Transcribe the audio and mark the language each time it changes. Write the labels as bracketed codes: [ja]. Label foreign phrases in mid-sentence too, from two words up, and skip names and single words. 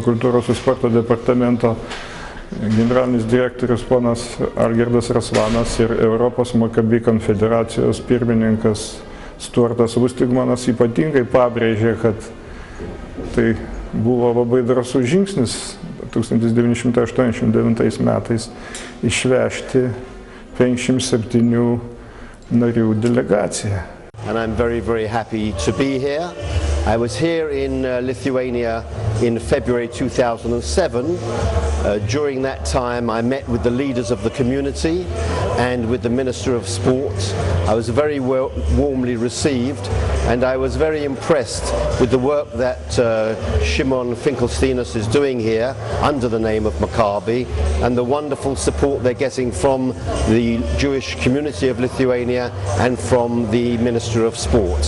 [lt] kultūros ir sporto departamento generalinis direktorius ponas Algirdas Rasvanas ir Europos Makabi konfederacijos pirmininkas Stuartas Lustigmanas ypatingai pabrėžė, kad tai buvo labai drąsus žingsnis 1989 metais išvežti 57 narių delegaciją. [en] And I'm very, very happy to be here. I was here in Lithuania in February 2007. During that time I met with the leaders of the community and with the Minister of Sport. I was very warmly received and I was very impressed with the work that Szymon Finkelsteinas is doing here under the name of Makabi and the wonderful support they're getting from the Jewish community of Lithuania and from the Minister of Sport.